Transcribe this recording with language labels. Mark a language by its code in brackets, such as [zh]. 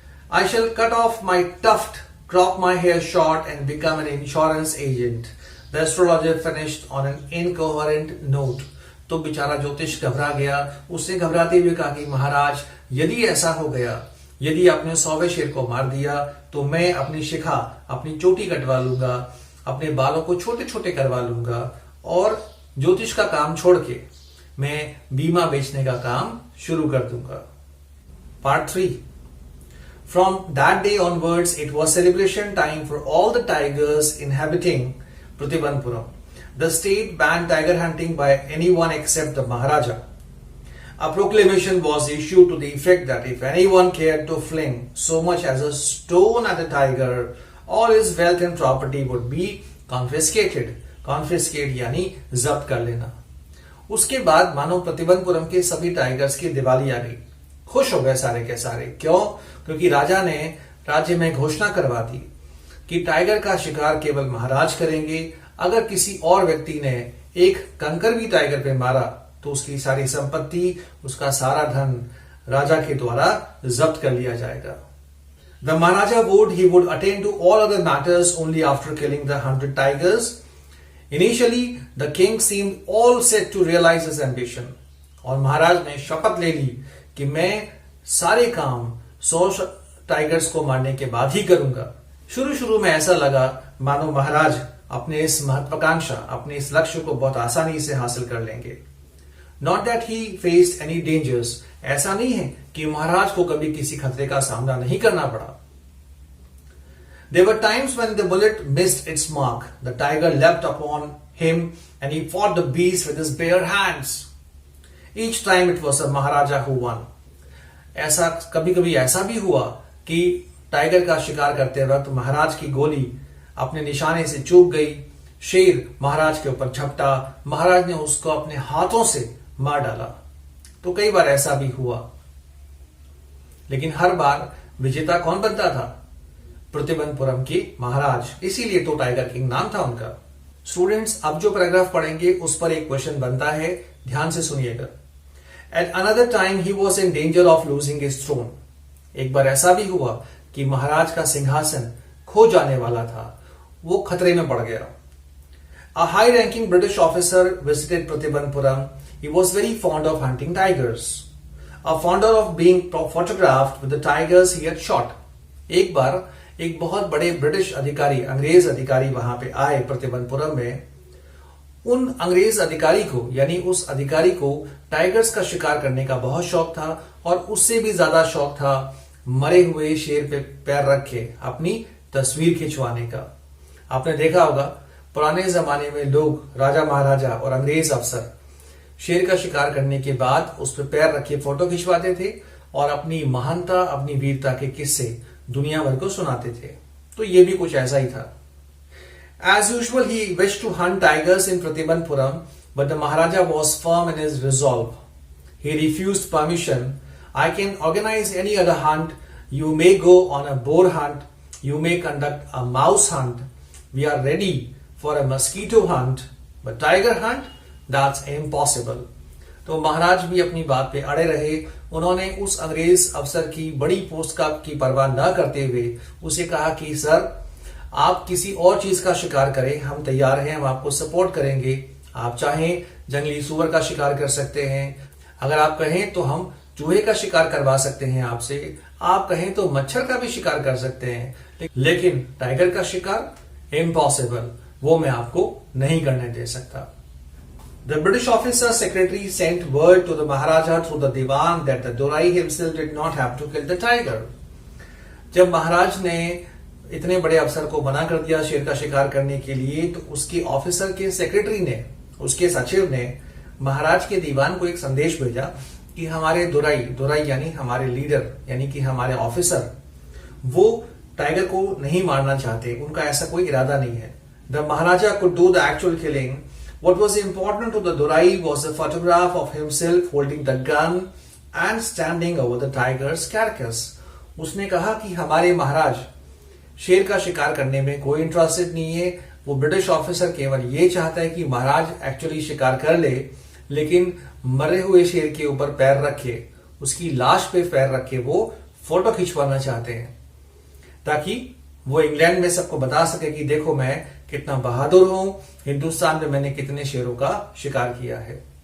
[en] I shall cut off my tuft, crop my hair short and become an insurance agent. The astrologer finished on an incoherent note. [hi] तो बेचारा ज्योतिष घबरा गया। उसने घबराते हुए कहा कि महाराज, यदि ऐसा हो गया, यदि आपने 100वें शेर को मार दिया तो मैं अपनी शिखा, अपनी चोटी कटवा लूंगा, अपने बालों को छोटे छोटे करवा लूंगा और ज्योतिष का काम छोड़ के मैं बीमा बेचने का काम शुरू कर दूंगा। [en] Part 3. From that day onwards, it was celebration time for all the tigers inhabiting Pratibandpuram. The state banned tiger hunting by anyone except the Maharaja. A proclamation was issued to the effect that if anyone cared to fling so much as a stone at a tiger, all his wealth and property would be confiscated. [hi] Confiscate यानी जब्त कर लेना। उसके बाद मानो प्रतिबंधपुरम के सभी tigers की दिवाली आ गई। खुश हो गए सारे के सारे। क्यों? क्योंकि राजा ने राज्य में घोषणा करवा दी कि टाइगर का शिकार केवल महाराज करेंगे। अगर किसी और व्यक्ति ने एक कंकर भी टाइगर पे मारा तो उसकी सारी संपत्ति, उसका सारा धन राजा के द्वारा जब्त कर लिया जाएगा। [en] The Maharaja vowed he would attend to all other matters only after killing the 100 tigers. Initially, the king seemed all set to realize his ambition. [hi] और महाराज ने शपथ ले ली कि मैं सारे काम 100 टाइगर्स को मारने के बाद ही करूंगा। शुरू में ऐसा लगा मानो महाराज अपने इस महत्वाकांक्षा, अपने इस लक्ष्य को बहुत आसानी से हासिल कर लेंगे। [en] Not that he faced any dangers. [hi] ऐसा नहीं है कि महाराज को कभी किसी खतरे का सामना नहीं करना पड़ा। [en] There were times when the bullet missed its mark. The tiger leapt upon him and he fought the beast with his bare hands. Each time it was a Maharaja who won. [hi] ऐसा कभी ऐसा भी हुआ कि tiger का शिकार करते वक्त महाराज की गोली अपने निशाने से चूक गई। शेर महाराज के ऊपर झपटा, महाराज ने उसको अपने हाथों से मार डाला। तो कई बार ऐसा भी हुआ, लेकिन हर बार विजेता कौन बनता था? प्रतिबंधपुरम के महाराज। इसीलिए तो टाइगर किंग नाम था उनका। स्टूडेंट्स, अब जो पैराग्राफ पढ़ेंगे उस पर एक क्वेश्चन बनता है, ध्यान से सुनिएगा। [en] At another time he was in danger of losing his throne. [hi] एक बार ऐसा भी हुआ कि महाराज का सिंहासन खो जाने वाला था, वो खतरे में पड़ गया। [en] A high-ranking British officer visited Pratibandpuram. He was very fond of hunting tigers. A fonder of being photographed with the tigers he had shot. [hi] एक बार एक बहुत बड़े ब्रिटिश अधिकारी, अंग्रेज अधिकारी वहां पे आए प्रतिबंधपुरम में। उन अंग्रेज अधिकारी को, यानी उस अधिकारी को टाइगर्स का शिकार करने का बहुत शौक था और उससे भी ज्यादा शौक था मरे हुए शेर पे पैर रख के अपनी तस्वीर खिंचवाने का। आपने देखा होगा पुराने जमाने में लोग, राजा महाराजा और अंग्रेज अफसर शेर का शिकार करने के बाद उस पर पैर रख के फोटो खिंचवाते थे और अपनी महानता, अपनी वीरता के किस्से दुनिया भर को सुनाते थे। तो ये भी कुछ ऐसा ही था। [en] As usual, he wished to hunt tigers in Pratibandpuram, but the Maharaja was firm in his resolve. He refused permission. I can organize any other hunt. You may go on a boar hunt. You may conduct a mouse hunt. We are ready for a mosquito hunt, but tiger hunt, that's impossible. [hi] तो महाराज भी अपनी बात पे अड़े रहे। उन्होंने उस अंग्रेज अफसर की बड़ी पोस्ट की परवाह न करते हुए उसे कहा कि सर, आप किसी और चीज का शिकार करें, हम तैयार हैं, हम आपको सपोर्ट करेंगे। आप चाहें जंगली सुअर का शिकार कर सकते हैं, अगर आप कहें तो हम चूहे का शिकार करवा सकते हैं आपसे, आप कहें तो मच्छर का भी शिकार कर सकते हैं, लेकिन टाइगर का शिकार इम्पॉसिबल, वो मैं आपको नहीं करने दे सकता। [en] The British officer secretary sent word to the Maharaja through the Diwan that the Dorai himself did not have to kill the tiger. [hi] जब महाराज ने इतने बड़े अफसर को मना कर दिया शेर का शिकार करने के लिए, तो उसके ऑफिसर के सेक्रेटरी ने, उसके सचिव ने महाराज के दीवान को एक संदेश भेजा कि हमारे दुराई यानी हमारे लीडर, यानी कि हमारे ऑफिसर, वो टाइगर को नहीं मारना चाहते, उनका ऐसा कोई इरादा नहीं है। [en] The Maharaja could do the actual killing. What was important to the Dorai was a photograph of himself holding the gun and standing over the tiger's carcass. [hi] उसने कहा कि हमारे महाराज शेर का शिकार करने में कोई इंटरेस्टेड नहीं है। वो ब्रिटिश ऑफिसर केवल ये चाहता है कि महाराज एक्चुअली शिकार कर ले, लेकिन मरे हुए शेर के ऊपर पैर रखे, उसकी लाश पे पैर रखे वो फोटो खिंचवाना चाहते हैं, ताकि वो इंग्लैंड में सबको बता सके कि देखो मैं कितना बहादुर हूं, हिंदुस्तान में मैंने कितने शेरों का शिकार किया है।